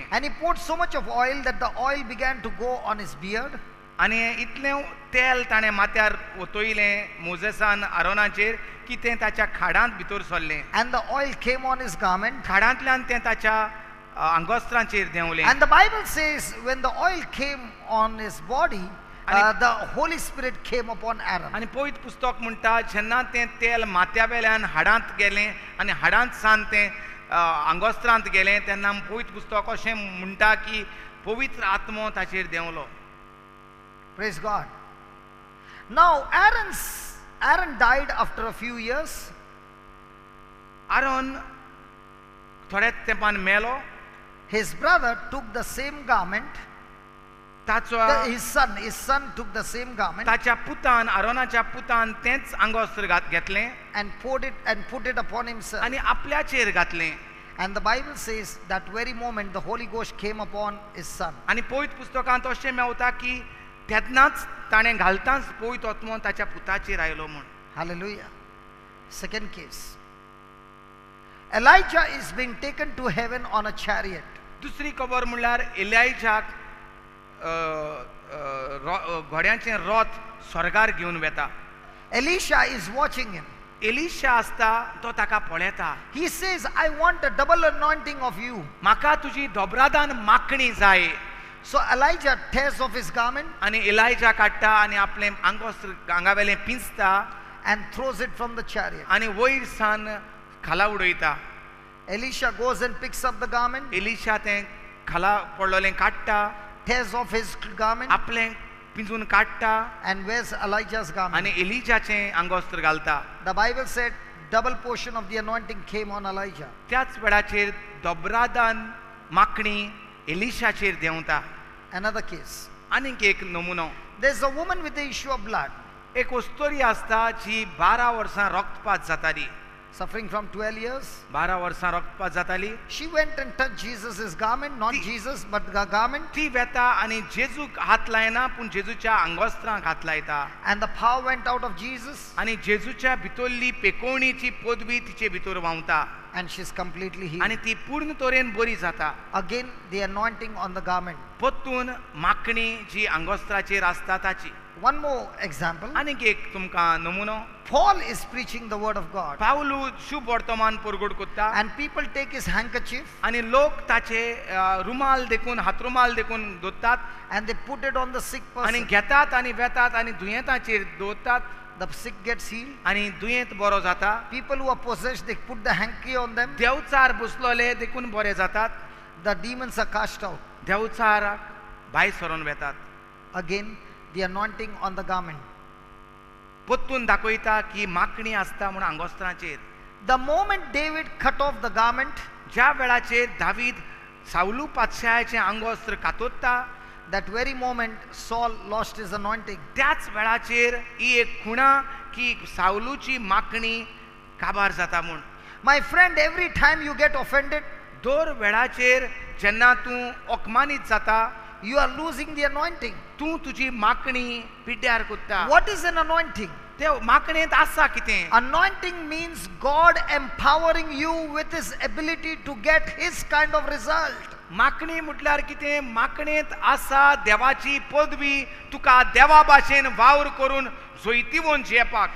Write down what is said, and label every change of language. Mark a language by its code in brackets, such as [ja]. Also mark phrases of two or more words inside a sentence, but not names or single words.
[en] And he poured so much of oil that the oil began to go on his beard. [kok] आनी इतलें तेल ताणें माथ्यार ओतयलें मोजेसान आरोनाचेर की तें ताच्या खाडांत भितर सरलें. [en] And the oil came on his garment. [kok] खाडांतल्यान तें ताच्या आंगोस्त्रांचेर देंवलें. [en] And the Bible says when the oil came on his body, the Holy Spirit came upon Aaron. [kok] आनी पवित्र पुस्तक म्हणटा जेन्ना तें तेल माथ्या वेल्यान हाडांत गेलें आनी हाडांत सान तें आंगोस्त्रांत गेलें तेन्ना पवित्र पुस्तक अशें म्हणटा की पवित्र आत्मो ताचेर देंवलो. [en] Praise God. Now Aaron died after a few years. [kok] आरोन थोड्याच तेंपान मेलो. [en] His brother took the same garment. [kok] ताचो [en] His son took the same garment [kok] ताच्या पुतान आरोनाच्या पुतान तेंच आंगोस्त्र घेतलें [en] and put it upon himself. [kok] आनी आपल्याचेर घातलें. [en] And the Bible says that very moment the Holy Ghost came upon his son. [kok] आनी पवित्र पुस्तकांत अशें मेवता की तेन्नाच ताणें घालताच पवित्र आत्मो ताच्या पुताचेर आयलो म्हूण. [en] Hallelujah. Second case. Elijah is being taken to heaven on a chariot. [kok] दुसरी खबर म्हणल्यार एलियाजाक घोड्यांचें रथ स्वर्गार घेवन वेता. [en] Elisha is watching him. [kok] एलिशा आसता तो ताका पळयता. [en] He says, I want a double anointing of you. [kok] म्हाका तुजी दोबरादान माखणी जाय. [en] So Elijah tears off his garment [kok] आनी एलिजा काडटा आनी आपलें आंगोस्त्र आंगावेलें पिंजता [en] and throws it from the chariot. [kok] आनी वयर सान खाला उडयता. [en] Elisha goes and picks up the garment, [kok] एलिशा तें खाला पडलोलें काडटा, [en] tears off his garment [kok] आपलें पिंजून काडटा [en] and wears Elijah's garment. [kok] आनी एलिजाचें आंगोस्त्र घालता. [en] The Bible said double portion of the anointing came on Elijah. [kok] त्याच वेळाचेर दोबरादान माखणी एलिशाचेर देंवता. [en] Another case. [kok] आनीक एक नमुनो. [en] There's a woman with the issue of blood, [kok] एक ओस्तोरी आसता जी 12 वर्सां रक्तपात जाताली. [en] suffering from 12 years. [kok] 12 वर्सां रक्तपात जाताली. [en] She went and touched Jesus' garment, not Jesus, but the garment. [kok] ती वेता आनी जेजूक हात लायना पूण जेजूच्या आंगोस्त्रांक हात लायता. [en] And the power went out of Jesus [kok] आनी जेजूच्या भितरली पेकोवणीची पदवी तिचे भितर व्हांवता [en] and she's completely healed. [kok] आनी ती पूर्ण तरेन बरी जाता. [en] Again, the anointing on the garment. [kok] परतून माखणी जी आंगोस्त्राचेर आसता ताची. [en] One more example. [kok] आनीक एक तुमकां नमुनो. [en] Paul is preaching the word of God, [kok] पावलू शुभ वर्तमान परगट करता [en] and people take his handkerchief [kok] आनी लोक ताचे रुमाल देखून हातरुमाल देखून दवरतात [en] and they put it on the sick [kok] आनी [en] person. [kok] घेतात आनी वेतात आनी दुयेंताचेर दवरतात [en] The sick gets healed. [kok] आनी दुयेंत बरो जाता. [en] People who are possessed, they put the hanky on them. [kok] देवचार बसलोले देखून बरे जातात. [en] The demons are cast out. [kok] देवचाराक भायर सरोन वेतात. [en] Again, the anointing on the garment. [kok] परतून दाखयता की माखणी आसता म्हूण आंगोस्त्राचेर. [en] The moment David cut off the garment, [kok] ज्या वेळाचेर दावीद सावलू पातशायाचें आंगोस्त्र कातोत्ता [en] that very moment Saul lost his anointing. [kok] त्याच वेळाचेर ही एक खुणा की सावलूची माखणी काबार जाता म्हूण. [en] My friend, every time you get offended, [kok] दर वेळाचेर जेन्ना तूं ओकमानीत जाता [en] you are losing the anointing. [kok] तूं तुजी माखणी पिड्ड्यार कोत्ता. [en] What is an anointing? [kok] ते माखणेंत आसा कितें? [en] Anointing means God empowering you with his ability to get his kind of result. [kok] माखणी म्हटल्यार कितें? माखणेंत आसा देवाची पदवी तुका देवा भाशेन वावर करून जोयतीवोन जेवपाक.